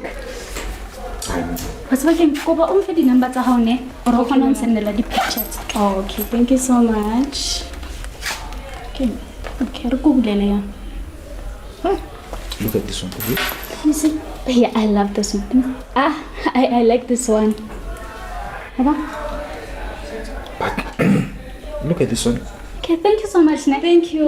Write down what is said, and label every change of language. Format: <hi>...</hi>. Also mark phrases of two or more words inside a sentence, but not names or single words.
<en>What's working?</en> <st>Go ba umfe di number tsa hao ne? Or o kgona ho nsendela di pictures.</st> <en>Oh, okay. Thank you so much. Okay.</en> <st>Okay, re go bulela ya.</st> <en>Look at this one. Okay? You see? Yeah, I love this one. I like this one. Baba. Look at this one. Okay, thank you so much. Thank you.</en>